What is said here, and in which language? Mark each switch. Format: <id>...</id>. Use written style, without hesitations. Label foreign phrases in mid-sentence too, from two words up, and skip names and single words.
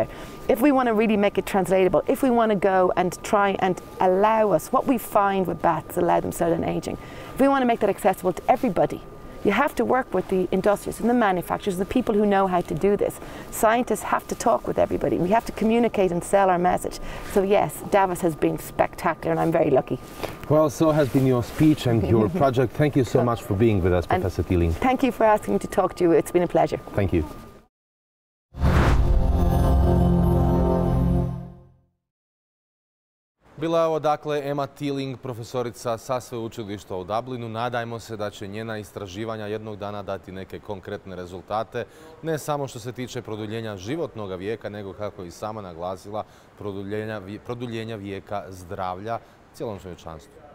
<en>If we want to really make it translatable, if we want to go and try and allow us, what we find with bats, allow them to slow down aging, if we want to make that accessible to everybody, you have to work with the industrialists and the manufacturers, the people who know how to do this. Scientists have to talk with everybody. We have to communicate and sell our message. So yes, Davos has been spectacular and I'm very lucky. Well, so has been your speech and your project. Thank you so much for being with us, Professor Thieling. Thank you for asking me to talk to you. It's been a pleasure. Thank you.</en> <hr>Bila je ovo dakle Emma Thieling, profesorica sa sveučilišta u Dublinu. Nadajmo se da će njena istraživanja jednog dana dati neke konkretne rezultate, ne samo što se tiče produljenja životnog vijeka, nego kako je i sama naglasila, produljenja vijeka zdravlja cijelom čovječanstvu.</hr>